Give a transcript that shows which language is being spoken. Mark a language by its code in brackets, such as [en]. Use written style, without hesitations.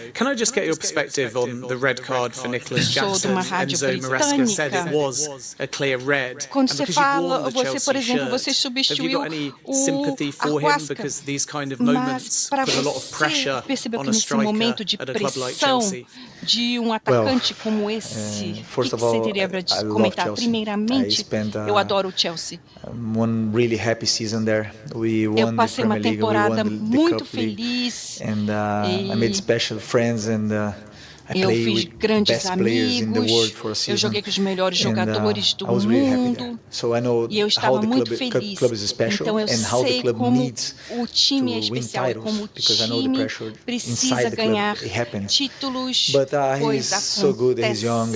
[en] Can I just get your perspective on the red card for Nicholas Jackson? Enzo Maresca said it was a clear red. [pt] Quando você fala, você, por exemplo, você substituiu o Arrasca, mas para você percebeu que nesse momento de pressão de um atacante como esse, o que você teria para comentar? Primeiramente, eu adoro o Chelsea. [en] One really happy season there. We won [pt] eu passei uma temporada muito feliz. [en] I made special friends and [pt] eu fiz grandes amigos, eu joguei com os melhores jogadores do mundo e eu estava muito feliz. Então eu sei como o time é especial, como o time precisa ganhar títulos, pois acontece.